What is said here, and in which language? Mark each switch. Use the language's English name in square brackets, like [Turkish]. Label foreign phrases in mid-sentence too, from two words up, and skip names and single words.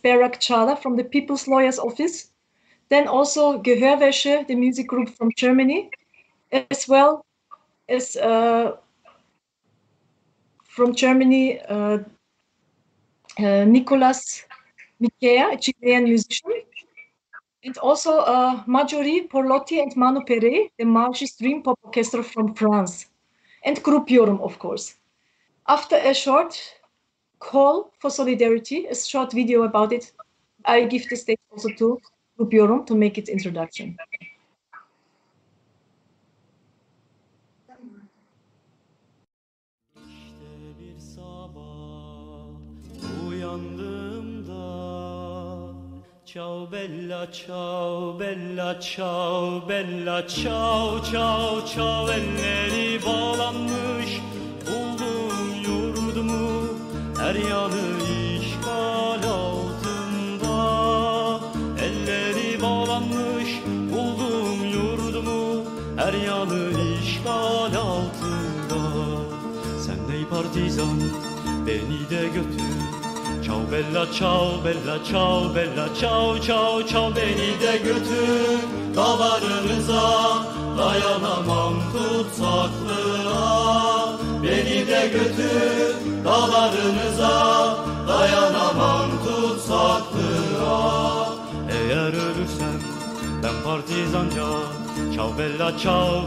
[English] Berak Çağla from the People's Lawyer's Office, then also Gehörwäsche, the music group from Germany, as well as from Germany, Nicolas Michea, a Chilean musician, and also Marjorie Porlotti and Manu Pere, the Margis Dream Pop Orchestra from France, and Group Yorum, of course. After a short call for solidarity, a short video about it, I give the stage also to Group Yorum to make its introduction. [Turkish] İşte bir sabah uyandığımda [Italian] ciao bella ciao bella ciao bella ciao ciao ciao [Turkish] elleri bağlanmış buldum yurdumu her yanı işgal altında elleri bağlanmış buldum yurdumu her yanı işgal altında sen ey partizan beni de götür [Italian] ciao bella ciao bella ciao bella ciao ciao ciao [Turkish] beni de götür dağlarınıza dayanamam tutsaklığa beni de götür dağlarınıza dayanamam tutsaklığa eğer ölürsem ben partizanca [Italian] ciao bella ciao